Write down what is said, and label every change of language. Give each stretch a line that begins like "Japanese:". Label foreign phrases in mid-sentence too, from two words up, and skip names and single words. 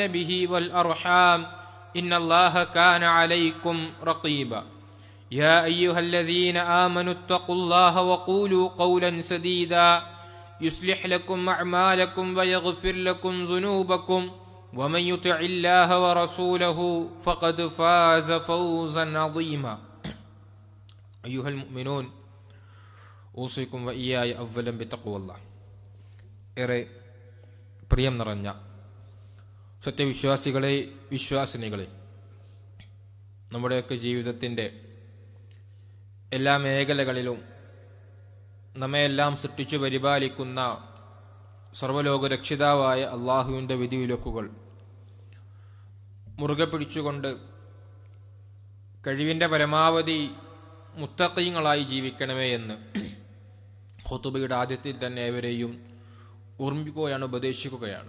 Arabic: به والأرحام إن الله كان عليكم رقيبا يا أيها الذين آمنوا اتقوا الله وقولوا قولا سديدا يصلح لكم أعمالكم ويغفر لكم ذنوبكم ومن يطع الله ورسوله فقد فاز فوزا عظيما أيها المؤمنون أوصيكم وإياي أولا بتقوى الله
Malayalam: പ്രിയം നിറഞ്ഞ സത്യവിശ്വാസികളെ, വിശ്വാസിനികളെ, നമ്മുടെയൊക്കെ ജീവിതത്തിൻ്റെ എല്ലാ മേഖലകളിലും നമ്മയെല്ലാം സൃഷ്ടിച്ചു പരിപാലിക്കുന്ന സർവ്വലോക രക്ഷിതാവായ അള്ളാഹുവിൻ്റെ വിധിവിലക്കുകൾ മുറുകെ പിടിച്ചുകൊണ്ട് കഴിവിൻ്റെ പരമാവധി മുത്തഖീങ്ങളായി ജീവിക്കണമേ എന്ന് ഖുതുബയുടെ ആദ്യത്തിൽ തന്നെ ഏവരെയും ഓർമ്മിക്കുകയാണ്, ഉപദേശിക്കുകയാണ്.